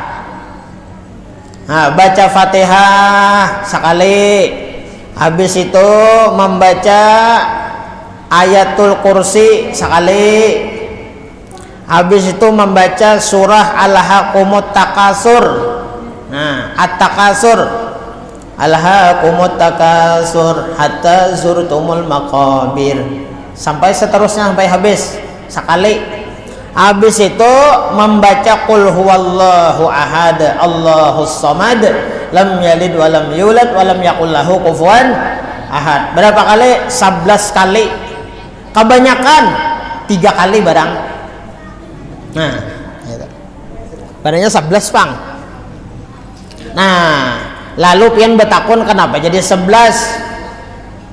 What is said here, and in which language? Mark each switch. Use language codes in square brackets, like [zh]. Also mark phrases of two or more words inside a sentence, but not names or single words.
[bjn] Nah baca Fatihah sekali, habis itu membaca ayatul kursi sekali, habis itu membaca surah al-hakumut takasur. Nah, [ar] التكاثر ألهاكم التكاثر حتى زرتم المقابر, [bjn] sampai seterusnya sampai habis sekali. Habis itu membaca [ar] قل هو الله أحد الله الصمد لم يلد ولم يولد ولم يكن له كفوا أحد. [bjn] Berapa kali? 11 kali. Kebanyakan 3 kali barang. Nah, badannya 11 pang. Nah, lalu pian betakun kenapa jadi 11?